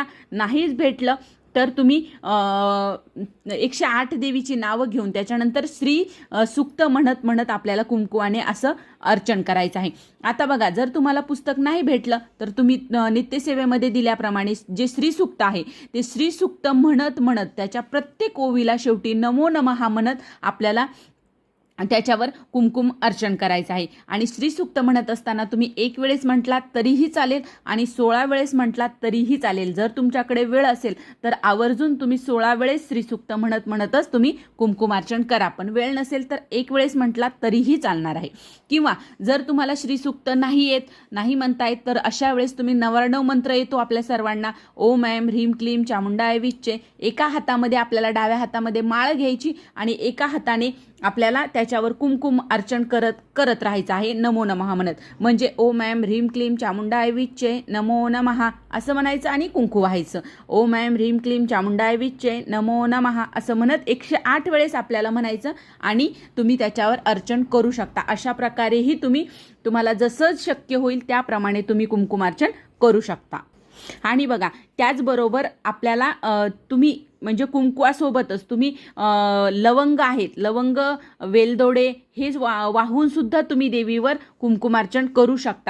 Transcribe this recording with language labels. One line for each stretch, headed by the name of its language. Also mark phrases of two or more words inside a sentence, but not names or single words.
Marathi: नाहीच भेटलं तर तुम्ही 108 देवीची नावं घेऊन त्याच्यानंतर श्री सूक्त म्हणत म्हणत आपल्याला कुंकुवाने असं अर्चन करायचं आहे. आता बघा जर तुम्हाला पुस्तक नाही भेटलं तर तुम्ही नित्यसेवेमध्ये दिल्याप्रमाणे जे श्री सूक्त आहे ते श्री सूक्त म्हणत म्हणत त्याच्या प्रत्येक ओवीला शेवटी
Sanskrit: नमो नमः
Marathi: म्हणत आपल्याला त्याच्यावर कुंकुम अर्चन करायचं आहे. आणि श्रीसूक्त म्हणत असताना तुम्ही 1 वेळेस म्हटलात तरीही चालेल आणि 16 वेळेस म्हटलात तरीही चालेल. जर तुमच्याकडे वेळ असेल तर आवर्जून तुम्ही 16 वेळेस श्रीसूक्त म्हणत म्हणतच तुम्ही कुंकुमार्चन करा. पण वेळ नसेल तर 1 वेळेस म्हटलात तरीही चालणार आहे. किंवा जर तुम्हाला श्रीसूक्त नाही म्हणता येत तर अशा वेळेस तुम्ही 99 मंत्र येतो आपल्या सर्वांना.
Sanskrit: ओम ऐं ह्रीं क्लीं चामुंडाय विच्चे.
Marathi: एका हातामध्ये आपल्याला डाव्या हातामध्ये माळ घ्यायची आणि एका हाताने आपल्याला त्याच्यावर कुंकुम अर्चन करत राहायचं आहे
Sanskrit: नमो नमः
Marathi: म्हणत. म्हणजे
Sanskrit: ओम ऐं ह्रीं क्लीं चामुंडाय विच्चे नमो नमः
Marathi: असं म्हणायचं आणि कुंकू व्हायचं.
Sanskrit: ओम ऐं ह्रीं क्लीं चामुंडाय विच्चे नमो नमः
Marathi: असं म्हणत 108 वेळेस आपल्याला म्हणायचं आणि तुम्ही त्याच्यावर अर्चन करू शकता. अशा प्रकारेही तुम्हाला जसं शक्य होईल त्याप्रमाणे तुम्ही कुंकुमार्चन करू शकता. आणि बघा त्याचबरोबर आपल्याला तुम्ही म्हणजे कुंकवासोबतच तुम्ही लवंग आहेत, लवंग, वेलदोडे हे वाहून सुद्धा तुम्ही देवीवर कुंकुमार्चन करू शकता.